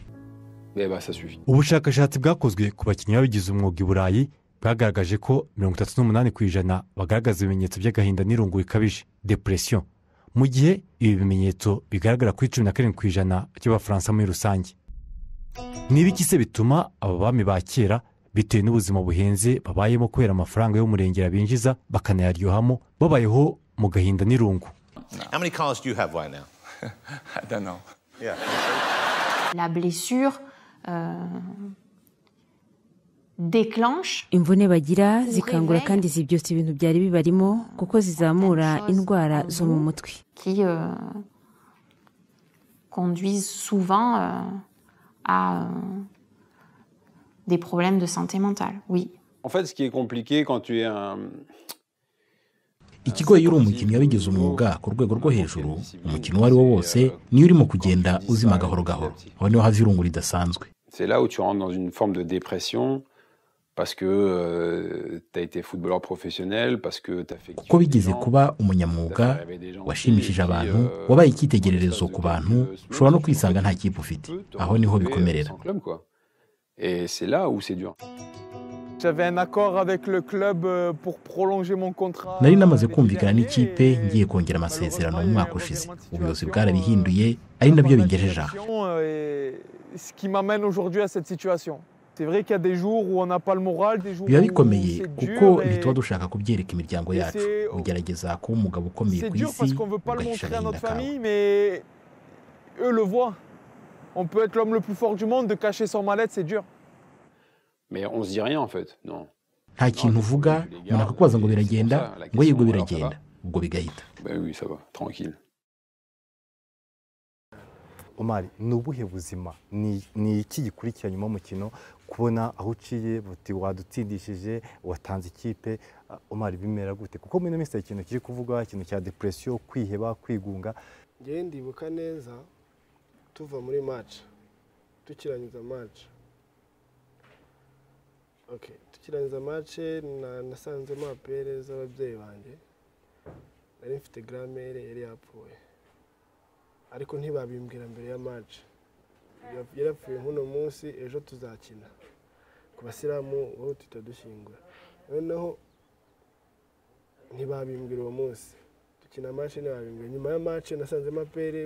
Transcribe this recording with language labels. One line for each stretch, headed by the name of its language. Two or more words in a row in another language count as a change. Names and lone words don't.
Kinyarwanda: ubushakashatsi bwakozwe ku bakinnyi babigize umwuga i Burayi bwagaragaje ko 38% bagaragaza ibimenyetso by'agahinda n'irungu bikabije depression mu gihe ibi bimenyetso bigaragara kuri 17% by'abafaransa muri rusange. N'ibiki se bituma aba bami ba kera bitewe n'ubuzima buhenze babayemo kubera amafaranga y'umurengera binjiza bakanayaryohamo babayeho mu gahinda n'irungu?
English: How many cars do you have right now? I don't know. Yeah.
French: La blessure déclenche
Kinyarwanda: imvune bagira zikangura kandi zibyotsa ibintu byari bibarimo kuko zizamura indwara zo mu mutwe
French: qui conduisent souvent à des problèmes de santé mentale. Oui. En fait, ce qui est compliqué quand tu es un
Kinyarwanda: ikigoye uri umukinnyi wabigize umwuga ku rwego rwo hejuru umukino wari wo wose niyo urimo kugenda uzima gahoro gahoro aho niho haza irungu ridasanzwe.
French: C'est là où tu rentres dans une forme de dépression parce que tu as été footballeur professionnel, parce que tu as fait
Kinyarwanda: kuko bigeze kuba umunyamwuga washimishije abantu wabaye icyitegererezo ku bantu ushobora no kwisanga nta kipe ufite aho niho bikomerera.
French: Et c'est là où c'est dur. J'avais un accord avec le club pour prolonger mon contrat.
Kinyarwanda: Nari namaze kumvikana n'ikipe ngiye kongera amasezerano mu mwaka ushize ubuyobozi bwarabihinduye ari nabyo bingejeje aha.
French: Ce qui m'amène aujourd'hui à cette situation. C'est vrai qu'il y a des jours où on n'a pas le moral, des jours
Kinyarwanda: biba bikomeye kuko ntituba dushaka kubyereka imiryango yacu ugerageza kuba umugabo ukomeye ku isi
French: parce qu'on veut pas le montrer à notre famille mais eux le voient. On peut être l'homme le plus fort du monde, de cacher son mal-être, c'est dur. Mais on se dit rien en fait, non.
Kinyarwanda: Nta kintu uvuga umuntu akakubaza ngo biragenda ngo yego biragenda ubwo bigahita.
French: Ben oui, ça va, tranquille.
Kinyarwanda: Omar, ni ubuhe buzima ni iki gikurikira nyuma y'umukino kubona aho uciye buti wadutsindishije watanze ikipe Omar bimera gute kuko muri minsi ikintu kiri kuvuga ikintu cya depression kwiheba kwigunga. Ngiye ndibuka neza tuva muri match tukirangiza match tukirangiza match nasanzemo apere z'ababyeyi banjye nari mfite grand-mère yari yapfuye ariko ntibabimbwira mbere ya match yarapfuye nk'uno munsi ejo tuzakina ku basilamu wowe tutadushyingura noneho ntibabimbwira uwo munsi dukina match ntibabimbwira nyuma ya match nasanzemo apere